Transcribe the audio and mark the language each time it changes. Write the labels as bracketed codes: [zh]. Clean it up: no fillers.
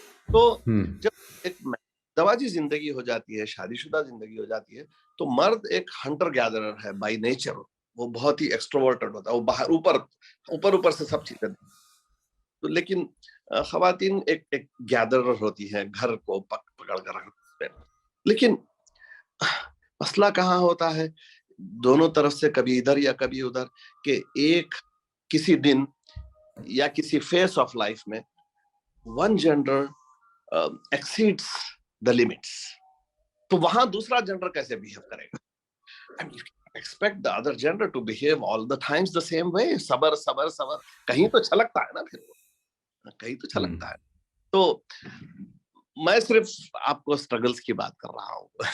[ur] تو جب ایک زواجی زندگی ہو جاتی ہے, شادی شدہ زندگی ہو جاتی ہے, تو مرد ایک ہنٹر گیدرر ہے [en] By nature. [ur] وہ بہت ہی ایکسٹروورٹڈ ہوتا ہے, وہ باہر اوپر سے سب چیزیں. لیکن خواتین ایک گیدرر ہوتی ہیں, گھر کو پکڑ کر رکھتے ہیں. لیکن مسئلہ کہاں ہوتا ہے, دونوں طرف سے کبھی ادھر یا کبھی ادھر, کہ ایک کسی دن یا کسی فیس آف لائف میں [en] one gender exceeds the limits, [ur] تو وہاں دوسرا جینڈر کیسے بہیو کرے گا. [en] expect the other gender to behave all the times the same way. [ur] صبر کہیں تو چھلکتا ہے نا, پھر کہیں تو چھلکتا ہے. تو میں صرف آپ کو سٹرگلز کی بات کر رہا ہوں.